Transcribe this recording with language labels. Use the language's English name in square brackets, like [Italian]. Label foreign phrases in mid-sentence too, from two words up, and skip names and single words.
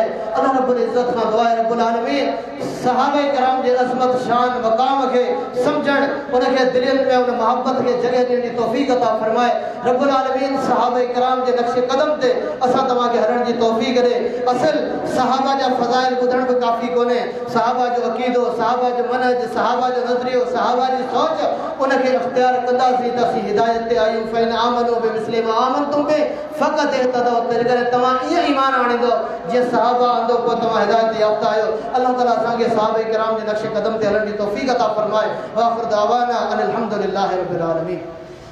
[Sindhi] अल्लाह रब्बुल इज़्ज़त खां दुआ आहे रब्बुल आलमीन सहाबा किराम जे अज़मत शान मक़ाम खे सम्झण, उनखे दिलनि में उन मोहब्बत खे जॻह ॾियण जी तौफ़ीक़ अता फरमाए। रब्बुल आलमीन सहाबा किराम जे नक्श कदम ते असां तव्हांखे हलण जी तौफ़ीक़ ॾे। असल सहाबा जा फ़ज़ाइल ॿुधण बि काफ़ी कोन्हे, सहाबा जो अक़ीदो, सहाबा जो मनहज, सहाबा जो नज़रियो, सहाबा जी सोच, उनखे इख़्तियार कंदासीं त असीं हिदायत ते आहियूं। [Arabic] فإن آمنوا بمثل ما آمنتم به فقد اهتدوا, [Sindhi] जेकर तव्हां ईअं ईमान आणींदो जीअं सहाबा आंदो पोइ तव्हां हिदायत याफ़्ता आहियो। अल्लाह ताला असांखे सहाबा किराम जे नक्श कदम ते हलण जी तौफ़ीक़ अता फरमाए। [Arabic] وآخر دعوانا أن الحمد لله رب العالمين.